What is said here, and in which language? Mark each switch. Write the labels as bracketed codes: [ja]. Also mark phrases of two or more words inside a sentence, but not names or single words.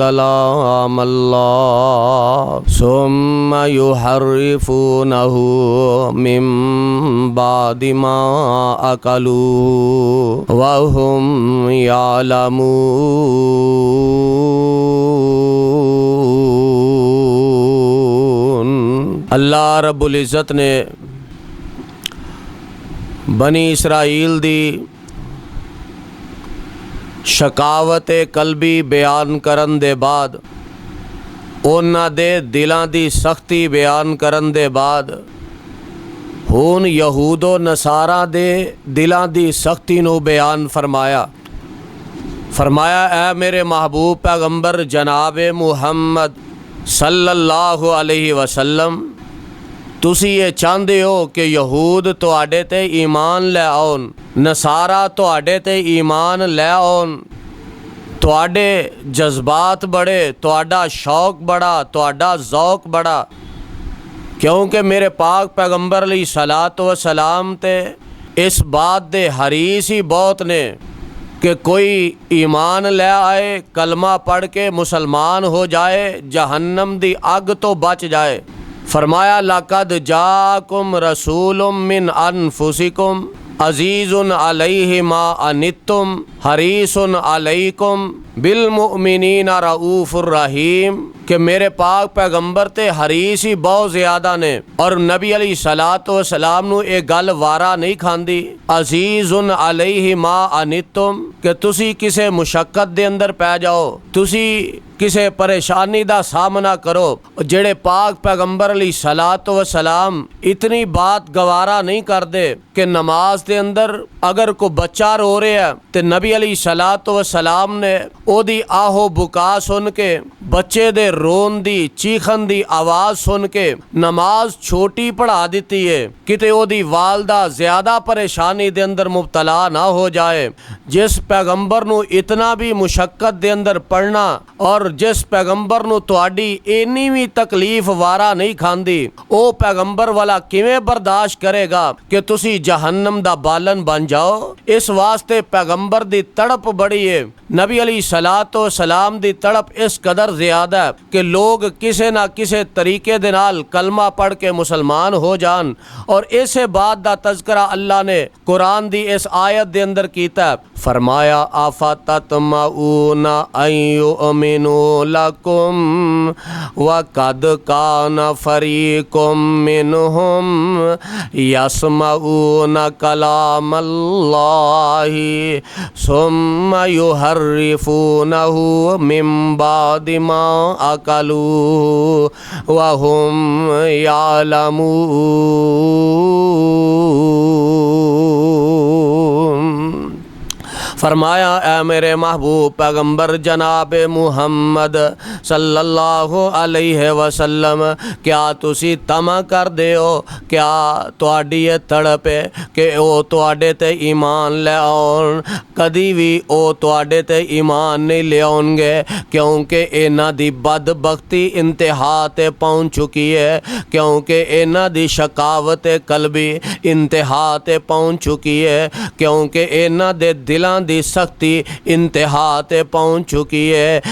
[ar] كلام الله ثم يحرفونه من بعد ما عقلوه وهم يعلمون. [pa] اللہ رب العزت نے بنی اسرائیل دی شقاوت قلبی بیان کرن دے بعد، اوہناں دے دلاں دی سختی بیان کرن دے بعد، ہݨ یہود و نصاریٰ دے دلاں دی سختی نوں بیان فرمایا. فرمایا اے میرے محبوب پیغمبر جناب محمد [ar] صلى الله عليه وسلم, [pa] تسی یہ چاہتے ہو کہ یہود تہاڈے تے ایمان لے آؤن، نصاریٰ تہاڈے تے ایمان لے آؤن. تہاڈے جذبات بڑے، تہاڈا شوق بڑا، تہاڈا ذوق بڑا، کیونکہ میرے پاک پیغمبر [ar] عليه الصلاة والسلام [pa] تے اس بات دے حریص ہی بہت نے کہ کوئی ایمان لے آئے، کلمہ پڑھ کے مسلمان ہو جائے، جہنم دی اگ توں بچ جائے. [ar] فرمایا لقد جاءكم رسول من أنفسكم عزيز عليه ما عنتم حريص عليكم بالمؤمنين رءوف رحيم, [pa] کہ میرے پاک پیغمبر تے حریص ہی بہت زیادہ نے. اور نبی [ar] عليه الصلاة والسلام [pa] نوں یہ گل وارا نہیں کھاندی. [ar] عزيز عليه ما عنتم, [pa] کہ تسی کسے مشقت دے اندر پے جاؤ، تسی کسے پریشانی دا سامنا کرو. جیہڑے پاک پیغمبر [ar] عليه الصلاة والسلام [pa] اتنی بات گوارا نہیں کرتے کہ نماز دے اندر اگر کوئی بچہ رو رہا ہے تو نبی [ar] عليه الصلاة والسلام [pa] نے اوہدی آہو بکا سن کے، بچے دے رون دی چیخن دی آواز سن کے نماز چھوٹی پڑھا دی ہے، کتے اوہدی والدہ زیادہ پریشانی دے اندر مبتلا نہ ہو جائے. جس پیغمبر نوں اتنا بھی مشقت دے اندر پڑھنا، اور جس پیغمبر نوں تہاڈی اِنی بھی تکلیف وارا نہیں کھاندی، او پیغمبر والا کِویں برداشت کرے گا کہ تسی جہنم دا بالݨ بن جاؤ. اس واسطے پیغمبر دی تڑپ بڑی ہے۔ نبی [ar] عليه الصلاة والسلام [pa] دی تڑپ اس قدر زیادہ ہے کہ لوک کسے نہ کسے طریقے دے نال کلمہ پڑھ کے مسلمان ہو جان. اور اسے بات دا تذکرہ اللہ نے قرآن دی اس آیت دے اندر کیتا ہے. [ar] فرمایا أفتطمعون أن يؤمنوا لكم وقد كان فريق منهم يسمعون كلام الله ثم يحرفونه من بعد ما عقلوه وهم يعلمون. [pa] فرمایا اے میرے محبوب پیغمبر جناب محمد [ar] صلى الله عليه وسلم, [pa] کیا تسی طمع کر دے ہو، کیا تہاڈی یہ تڑپ ہے کہ او تہاڈے تے ایمان لے آؤن? کدی بھی او تہاڈے تے ایمان نہیں لے آؤݨگے، کیونکہ اِنہاں دی بدبختی انتہا تے پہنچ چکی ہے، کیونکہ اِنہاں دی شقاوت قلبی انتہا تے پہنچ چکی ہے، کیونکہ اِنہاں دے دلاں دی سختی انتہا تے پہنچ چکی ہے.